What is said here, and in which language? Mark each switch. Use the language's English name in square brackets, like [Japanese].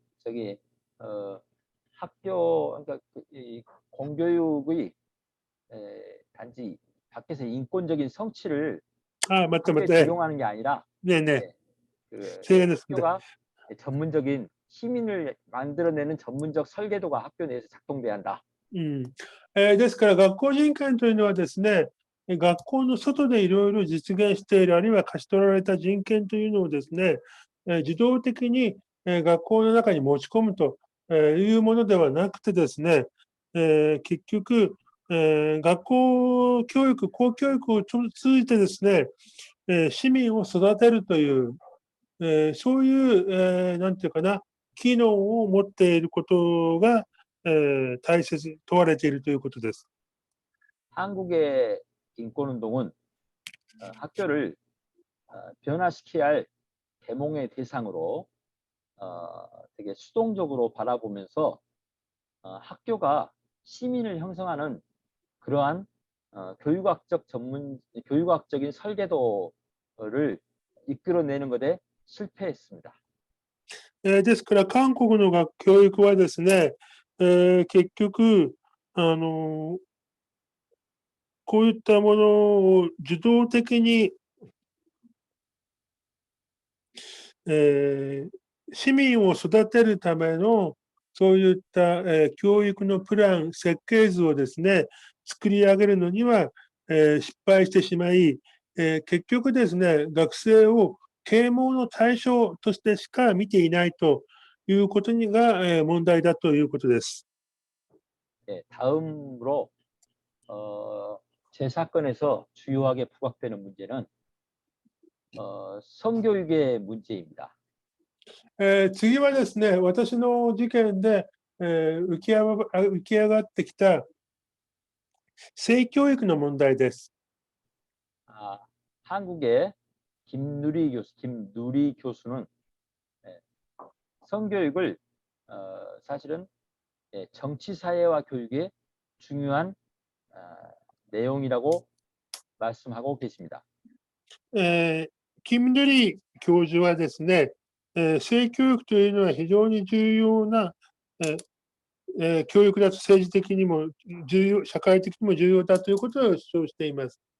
[Korean] 저기 학교 그러니까 이 공교육의 단지 밖에서 인권적인 성취를 맞다. 학교에 적용하는 게 아니라 네네. 그 시행했습니다. 학교가 전문적인 시민을 만들어내는 전문적 설계도가 학교 내에서 작동돼야 한다. [Japanese] ですから学校人権というのはですね、学校の外でいろいろ実現している、あるいは勝ち取られた人権というのをですね、自動的に学校の中に持ち込むというものではなくてですね、結局、学校教育、公教育を通じてですね、市民を育てるという、そういう、なんていうかな、機能を持っていることが、大切、問われているということです。 [Korean] 한국의 인권 운동은 학교를 변화시켜야 할 계몽의 대상으로 되게 수동적으로 바라보면서 학교가 시민을 형성하는 그러한 교육학적인 설계도를 이끌어내는 것에 실패했습니다. [Japanese] ですから、韓国の教育はですね、結局、こういったものを受動的に、市民を育てるための、そういった、教育のプラン、設計図をですね、作り上げるのには、失敗してしまい、結局ですね、学生を啓蒙の対象としてしか見ていないということが、問題だということです。 [Korean] 다음으로 제 사건에서 주요하게 부각되는 문제는 성교육의 문제입니다. [Japanese] 次はですね、私の事件で、浮き上がってきた性教育の問題です。 [Korean] 한국의 김누리 교수는 성교육을 사실은 정치 사회화 교육의 중요한 내용이라고 말씀하고 계십니다. [Japanese] キム・ヌリ教授はですね、性教育というのは非常に重要な、教育だと政治的にも社会的にも重要だということを主張しています。